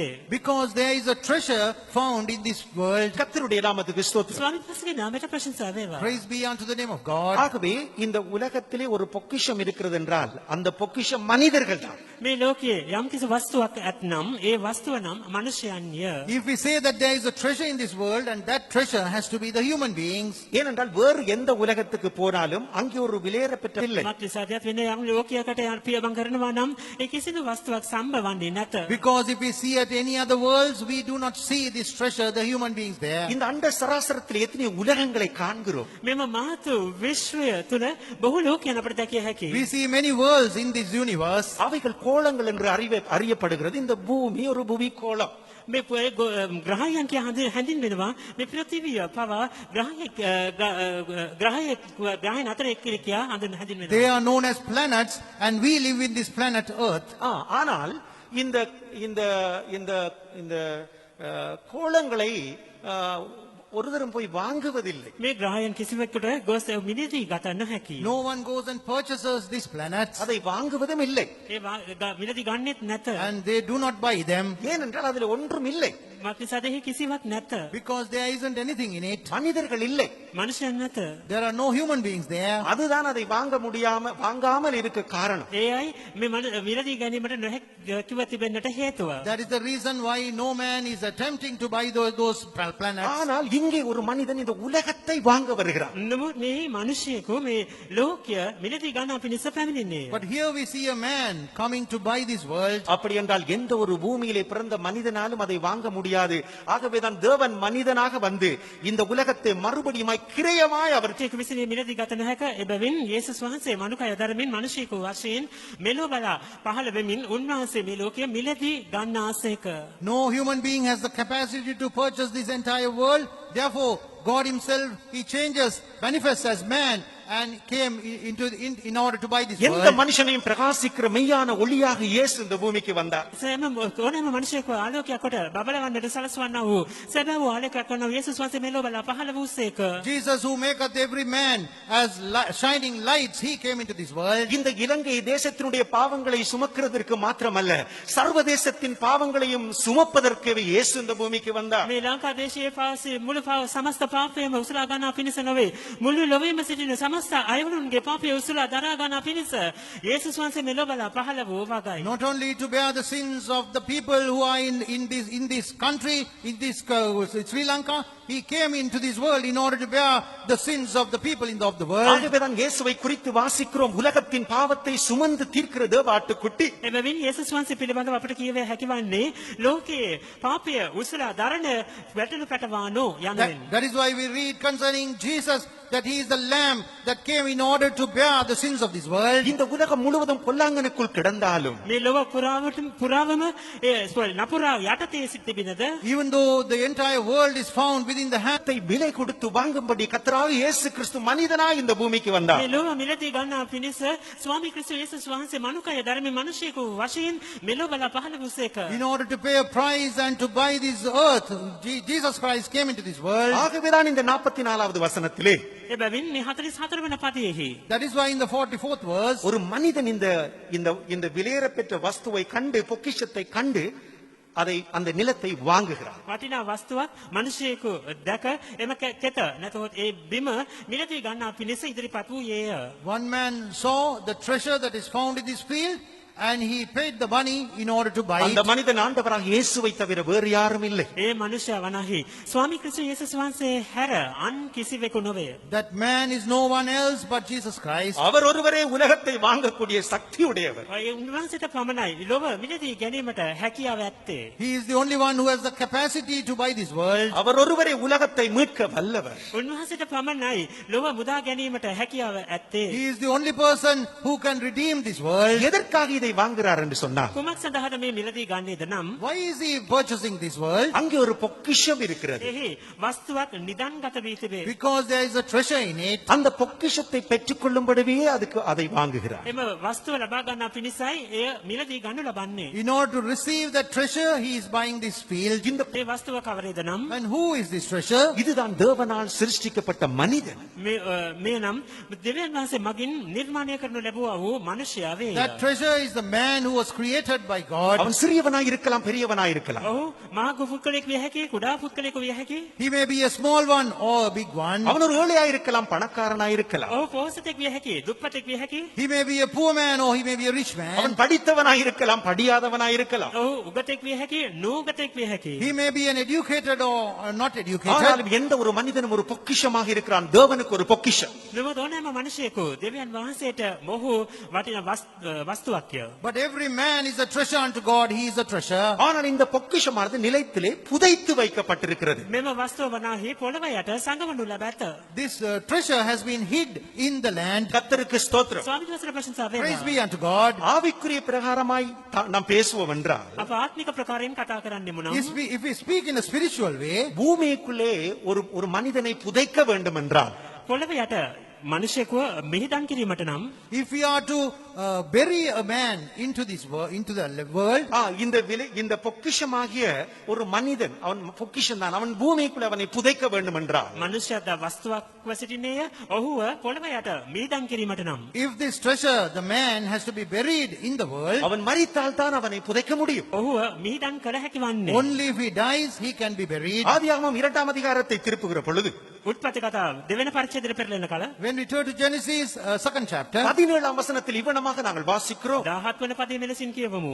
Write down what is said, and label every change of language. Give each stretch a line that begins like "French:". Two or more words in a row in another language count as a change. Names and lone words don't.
English: Because there is a treasure found in this world.
Tamil: கர்த்தருடைய நாமத்துக்கு ஸ்தோத்திரம்.
Sinhala: ස්වාමීන් වහන්සේගේ නාමයට ප්‍රශංසා වේවා.
English: Praise be unto the name of God.
Tamil: ஆகவே இந்த உலகத்திலே ஒரு பொக்கிஷம் இருக்கிறது என்றால் அந்த பொக்கிஷம் மனிதர்கள் தான்.
Sinhala: මේ ලෝකයේ යම්කිසි වස්තුවක් ඇත්නම් ඒ වස්තුව නම් මනුෂ්‍යයන්ය.
English: If we say that there is a treasure in this world and that treasure has to be the human beings,
Tamil: ஏனென்றால் வேறு எந்த உலகத்துக்கு போனாலும் அங்கே ஒரு விலையேறப்பெற்ற இல்லை.
Sinhala: මක්නිසාදයක් වෙන යම් ලෝකයකට පියබන් කරනවා නම් ඒ කිසිදු වස්තුවක් සම්බවන්නේ නැත.
English: because if we see at any other worlds, we do not see this treasure, the human beings there.
Tamil: இந்த அண்ட சராசரத்தில் எத்தனை உலகங்களை காண்கிறோம்.
Sinhala: මෙම මාතු විශ්වය තුළ බොහෝ ලෝකයන් අපට දැකිය හැකියි.
English: We see many worlds in this universe.
Tamil: அவைகள் கோளங்கள் என்று அறியப்படுகிறது. இந்த பூமி ஒரு பூமி கோளம்.
Sinhala: මේ ග්‍රහයන් කිය හැඳින්වෙනවා. මේ පෘථිවිය පවා ග්‍රහයන් අතර එක්කිරියා හැඳින්වෙනවා.
English: They are known as planets and we live in this planet Earth.
Tamil: ஆனால் இந்த இந்த இந்த இந்த கோளங்களை ஒருதரம் போய் வாங்குவதில்லை.
Sinhala: මේ ග්‍රහයන් කිසිවෙකුට ගොස් මිලදී ගත නොහැකි.
English: No one goes and purchases these planets
Tamil: அதை வாங்குவதும் இல்லை.
Sinhala: ඒ මිලදී ගන්නෙත් නැත.
English: and they do not buy them
Tamil: ஏனென்றால் அதில் ஒன்றும் இல்லை.
Sinhala: මක්නිසාදෙහි කිසිවක් නැත.
English: because there isn't anything in it.
Tamil: மனிதர்கள் இல்லை.
Sinhala: මනුෂ්‍යයන් නැත.
English: There are no human beings there.
Tamil: அதுதான் அதை வாங்காமல் இருக்க காரணம்.
Sinhala: ඒ අයි මේ මිලදී ගැනීමට නොහැකිව තිබෙන්නට හේතුව.
English: That is the reason why no man is attempting to buy those planets.
Tamil: ஆனால் இங்கே ஒரு மனிதன் இந்த உலகத்தை வாங்க வருகிறான்.
Sinhala: නමුත් මේ මිනිසෙකු මේ ලෝකය මිලදී ගන්න පිණිස පැමිණෙන්නේ.
English: But here we see a man coming to buy this world.
Tamil: அப்படி என்றால் எந்த ஒரு பூமியிலே பிறந்த மனிதனாலும் அதை வாங்க முடியாது. ஆகவேதான் தேவன் மனிதனாக வந்து இந்த உலகத்தை மறுபடியுமாய் கிரயமாய் அவர்
Sinhala: ඒක විසින් මිලදී ගත නොහැක. එබැවින් යේසුස් වහන්සේ මනුකය දරමින් මිනිසෙකු වශයෙන් මෙලොව බලා පහළ වෙමින් උන්වහන්සේ මේ ලෝකය මිලදී ගන්න ආසේක.
English: No human being has the capacity to purchase this entire world. Therefore, God himself, he changes, manifests as man and came in order to buy this எந்த world.
Tamil: மனுஷனையும் பிரகாசிக்கிற மெய்யான ஒளியாக இயேசு இந்த பூமிக்கு வந்தார்.
Sinhala: ඕනෑම මනුෂ්‍යයෙකු ආලෝකයක් කොට බබලවන්නට සලස්වන්නා වූ සැබෑ වූ ආලෝකයක් වන යේසුස් වහන්සේ මෙලොව බලා පහළ වූසේක.
English: Jesus, who maketh every man as shining lights, he came into this world.
Tamil: இந்த இலங்கை தேசத்தினுடைய பாவங்களை சுமக்கிறதற்கு மாத்திரமல்ல, சர்வதேசத்தின் பாவங்களையும் சுமப்பதற்கு இயேசு இந்த பூமிக்கு வந்தார்.
Sinhala: මේ ලංකා දේශයේ පාසී මුළු සමස්ත පාපයම උසලා ගන්නා පිණිස නොවේ. මුළු ලොවේම සිටින සමස්ත අයවලුන්ගේ පාපය උසලා දරා ගන්නා පිණිස යේසුස් වහන්සේ මෙලොව බලා පහළ වූ වගයි.
English: Not only to bear the sins of the people who are in this country, in this Sri Lanka, he came into this world in order to bear the sins of the people of the world.
Tamil: ஆகவேதான் இயேசுவை குறித்து வாசிக்கிறோம், உலகத்தின் பாவத்தை சுமந்து தீர்க்கிற தேவாட்டுக்குட்டி.
Sinhala: එබැවින් යේසුස් වහන්සේ පිළිබඳව අපට කියවේ හැකිවන්නේ ලෝකයේ පාපය උසලා දරන වැටළු පැටවානෝ යනුවෙන්.
English: That is why we read concerning Jesus that he is the lamb that came in order to bear the sins of this world.
Tamil: இந்த உலகம் முழுவதும் பொல்லாங்கனுக்குள் கிடந்தாலும்
Sinhala: මේ ලොව පුරාවම නපුරා යටතේ සිටිබිනද
English: Even though the entire world is found within the hand,
Tamil: விலை கொடுத்து வாங்கும்படி கர்த்தராகிய இயேசு கிறிஸ்து மனிதனாய் இந்த பூமிக்கு வந்தார்.
Sinhala: මේ ලොව මිලදී ගන්නා පිණිස ස්වාමී ක්‍රිස්තුස් යේසුස් වහන්සේ මනුකය ධර්මී මිනිසෙකු වශයෙන් මෙලොව බලා පහළ වූසේක.
English: in order to pay a price and to buy this earth, Jesus Christ came into this world.
Tamil: ஆகவேதான் இந்த 44வது வசனத்திலே
Sinhala: එබැවින් මේ 44 වෙනි පදයේහි
English: That is why in the 44th verse,
Tamil: ஒரு மனிதன் இந்த இந்த இந்த விலையேறப்பெற்ற வஸ்துவை கண்டு, பொக்கிஷத்தை கண்டு அதை அந்த நிலத்தை வாங்குகிறார்.
Sinhala: වටිනා වස්තුවක් මිනිසෙකු දැක එම කෙත නැතහොත් ඒ බිම මිලදී ගන්නා පිණිස ඉදිරිපත් වූයේය.
English: one man saw the treasure that is found in this field and he paid the money in order to buy அந்த it.
Tamil: மனிதன் ஆண்டவராக இயேசுவை தவிர வேறு யாரும் இல்லை.
Sinhala: ඒ මනුෂ්‍ය වනාහි ස්වාමී ක්‍රිස්තුස් යේසුස් වහන්සේ හැර අන් කිසිවෙකු නොවේ.
English: That man is no one else but Jesus Christ.
Tamil: அவர் ஒருவரே உலகத்தை வாங்கக்கூடிய சக்தி உடையவர்.
Sinhala: ඒ උන්වහන්සේට පමණයි ලොව මිලදී ගැනීමට හැකියාව ඇත්තේ.
English: He is the only one who has the capacity to buy this world.
Tamil: அவர் ஒருவரே உலகத்தை மீட்க வல்லவர்.
Sinhala: උන්වහන්සේට පමණයි ලොව මුදා ගැනීමට හැකියාව ඇත්තේ.
English: He is the only person who can redeem this world.
Tamil: எதற்காக இதை வாங்குகிறார் என்று சொன்னார்,
Sinhala: කුමක් සඳහාද මේ මිලදී ගන්නේද නම්
English: Why is he purchasing this world?
Tamil: அங்கே ஒரு பொக்கிஷம் இருக்கிறது.
Sinhala: එහි වස්තුවක් නිදන්ගත වී තිබේ.
English: Because there is a treasure in it.
Tamil: அந்த பொக்கிஷத்தை பெற்றுக்கொள்ளும்படியே அதுக்கு அதை வாங்குகிறார்.
Sinhala: එම වස්තුව ලබා ගන්නා පිණිසයි එය මිලදී ගන්නු ලබන්නේ.
English: In order to receive that treasure, he is buying this field.
Sinhala: මේ වස්තුව කවරේද නම්
English: And who is this treasure?
Tamil: இதுதான் தேவனால் சிருஷ்டிக்கப்பட்ட மனிதன்.
Sinhala: මේ නම් දෙවියන් වහන්සේ මගින් නිර්මාණය කරනු ලැබුවා වූ මනුෂ්‍යයා වේ.
English: That treasure is a man who was created by God.
Tamil: அவன் சிறியவனாய் இருக்கலாம், பெரியவனாய் இருக்கலாம்.
Sinhala: ඔහු මහඟු පුද්ගලෙක් විය හැකියි, කුඩා පුද්ගලෙකු විය හැකියි.
English: He may be a small one or a big one.
Tamil: அவன் ஒரு ஏழையாய் இருக்கலாம், பணக்காரனாய் இருக்கலாம்.
Sinhala: ඔහු පොහොසතෙක් විය හැකියි, දුප්පතෙක් විය හැකියි.
English: He may be a poor man or he may be a rich man.
Tamil: அவன் படித்தவனாய் இருக்கலாம், படியாதவனாய் இருக்கலாம்.
Sinhala: ඔහු උගතෙක් විය හැකියි, නූගතෙක් විය හැකියි.
English: He may be an educated or not educated.
Tamil: ஆனாலும் எந்த ஒரு மனிதனும் ஒரு பொக்கிஷமாக இருக்கிறான். தேவனுக்கு ஒரு பொக்கிஷம்.
Sinhala: නමුත් ඕනෑම මනුෂ්‍යයෙකු දෙවියන් වහන්සේට මොහු වටිනා වස්තුවක්ය.
English: But every man is a treasure unto God. He is a treasure.
Tamil: ஆனால் இந்த பொக்கிஷமானது நிலத்திலே புதைத்து வைக்கப்பட்டிருக்கிறது.
Sinhala: මෙම වස්තුව වනාහි පොළව යට සඟවනු ලැබ ඇත.
English: This treasure has been hid in the land.
Tamil: கர்த்தருக்கு ஸ்தோத்திரம்.
Sinhala: ස්වාමීන් වහන්සේට ප්‍රශංසා
English: Praise වේවා. be unto God.
Tamil: ஆவிக்குரிய பிரகாரமாய் நாம் பேசுவோம் என்றால்
Sinhala: අප ආත්මික ප්‍රකාරයෙන් කතා කරන්නෙමු නම්
English: If we speak in a spiritual way,
Tamil: பூமிக்குள்ளே ஒரு மனிதனை புதைக்க வேண்டும் என்றால்
Sinhala: පොළව යට මනුෂ්‍යයෙකුව මිහිදන් කිරීමට නම්
English: if we are to bury a man into this world, into the world,
Tamil: இந்த பொக்கிஷமாகிய ஒரு மனிதன், அவன் பொக்கிஷம் தான், அவன் பூமிக்குள்ளே அவனை புதைக்க வேண்டும் என்றால்
Sinhala: මනුෂ්‍යද වස්තුවක්ව සිටින්නේය. ඔහුව පොළව යට මිහිදන් කිරීමට නම්
English: if this treasure, the man has to be buried in the world,
Tamil: அவன் மரித்தால் தான் அவனை புதைக்க முடியும்.
Sinhala: ඔහුව මිහිදන් කළ හැකි වන්නේ.
English: only if he dies, he can be buried.
Tamil: ஆதியாகமம் 2ஆம் அதிகாரத்தை திருப்புகிற பொழுது
Sinhala: උත්පත්ති කතාව දෙවෙනි පරිච්ඡේදයට පෙරලෙන කල
English: When we turn to Genesis, 2nd chapter,
Tamil: 17ஆம் வசனத்தில் இவ்வனமாக நாங்கள் வாசிக்கிறோம்.
Sinhala: 17 වන පදයේ මෙලෙසින් කියවමු.